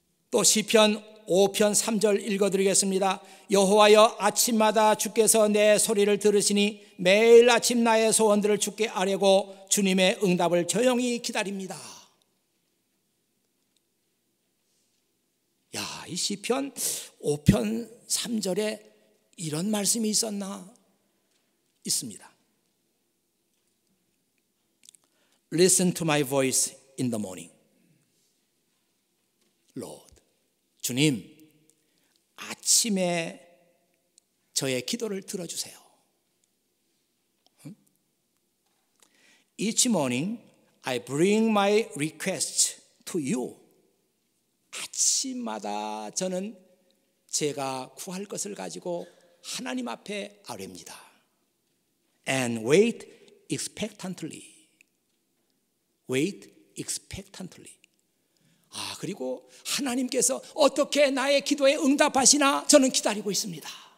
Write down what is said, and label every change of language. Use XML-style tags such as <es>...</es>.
<ko>또 시편 5편 3절 읽어드리겠습니다. 여호와여, 아침마다 주께서 내 소리를 들으시니 매일 아침 나의 소원들을 주께 아뢰고 주님의 응답을 조용히 기다립니다. 야, 이 시편 5편 3절에 이런 말씀이 있었나? 있습니다.</ko> <en>Listen to my voice in the morning.</en> <ko>Lord, 주님, 아침에 저의 기도를 들어주세요.</ko> <en>Each morning I bring my request to you.</en> <ko>아침마다 저는 제가 구할 것을 가지고 하나님 앞에 아뢰입니다.</ko> <en>And wait expectantly. Wait expectantly.</en> <ko>그리고 하나님께서 어떻게 나의 기도에 응답하시나 저는 기다리고 있습니다.</ko>